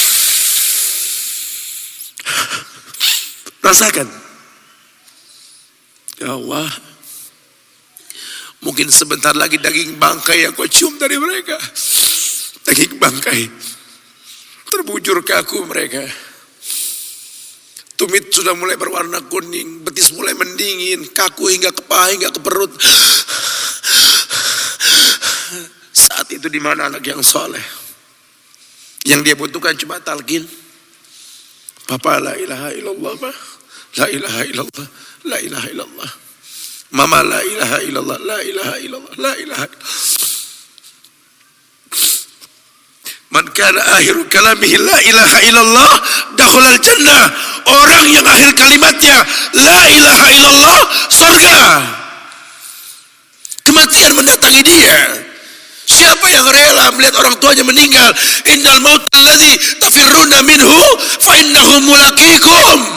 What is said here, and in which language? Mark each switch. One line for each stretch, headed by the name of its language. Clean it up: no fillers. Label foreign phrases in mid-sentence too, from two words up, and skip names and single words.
Indonesian: Ya Allah, mungkin sebentar lagi daging bangkai yang kau cium dari mereka, daging bangkai terbujur kaku mereka. Tumit sudah mulai berwarna kuning, betis mulai mendingin, kaku hingga ke paha, hingga ke perut. Saat itu di mana anak yang soleh? Yang dia butuhkan cuma talqin.
Arabic: Papa لا إله إلا الله, ma. لا إله إلا الله، لا إله إلا الله. Mama لا إله إلا الله، لا إله إلا الله، لا إله إلا الله. من كان آخر كلامه لا إله إلا الله دخل الجنة.
Indonesian: Orang yang akhir kalimatnya
Arabic: لا إله إلا الله,
Indonesian: surga. Kematian mendatangi dia. Siapa yang rela melihat orang tuanya meninggal?
Arabic: إن الموت الذي تفرون منه فإنه ملاقيكم.